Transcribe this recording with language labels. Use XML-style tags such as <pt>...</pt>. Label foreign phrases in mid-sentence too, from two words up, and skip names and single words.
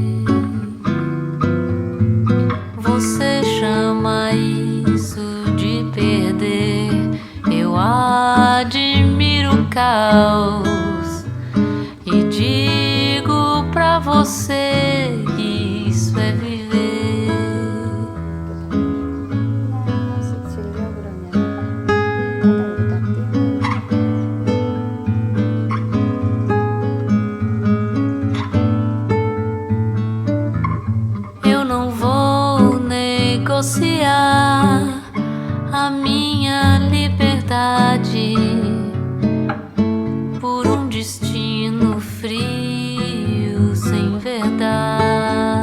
<pt>Você chama isso de perder, eu admiro o caos e digo pra você, isso é viver.</pt> <ko>하나씩 질려 그러면 바닥에다 띄우고.</ko> <pt>Eu não vou negociar a minha liberdade por um destino frio sem verdade.</pt>